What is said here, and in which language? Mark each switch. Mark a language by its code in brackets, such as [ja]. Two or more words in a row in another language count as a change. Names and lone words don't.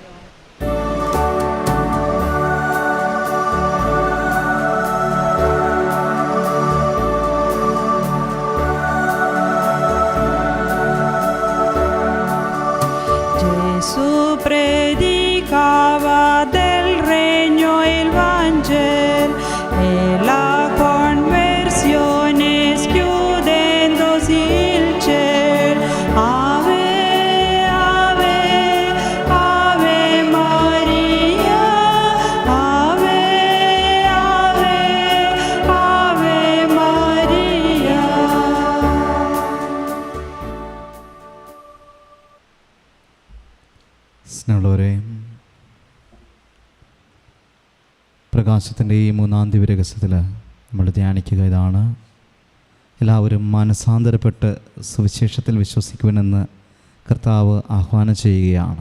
[it] Gesù predicava del regno il Vangelo e la conversione, schiudendosi il cielo. Ave, ave, ave Maria, ave, ave, ave Maria. [ml] സ്നേഹമുള്ളവരെ, പ്രകാശത്തിൻ്റെ ഈ മൂന്നാം ദിവ്യരഹസ്യത്തിൽ നമ്മൾ ധ്യാനിക്കുക ഇതാണ്: എല്ലാവരും മാനസാന്തരപ്പെട്ട് സുവിശേഷത്തിൽ വിശ്വസിക്കുവാനെന്ന് കർത്താവ് ആഹ്വാനം ചെയ്യുകയാണ്.